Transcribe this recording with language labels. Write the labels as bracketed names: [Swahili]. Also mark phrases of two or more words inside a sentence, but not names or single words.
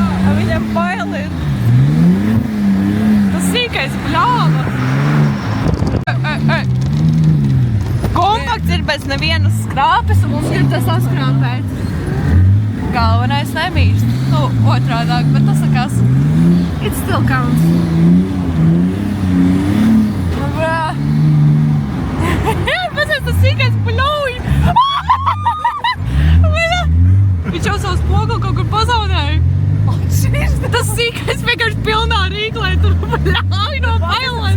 [Latvian] Viņam bail ir. Tas sīkais bļāva. Kompakts ir bez nevienas skrāpes un mums grib tas saskrāpēt. Galvenais nemīst. Nu, otrādāk, bet tas sakās. [English] It still counts. [Latvian] Pasies, tas sīkais bļauj. Viņš jau savu spoguli kaut kur pazaudēja. Tas sīkais vienkārši pilnā rīklē tur bļauj no bailēm.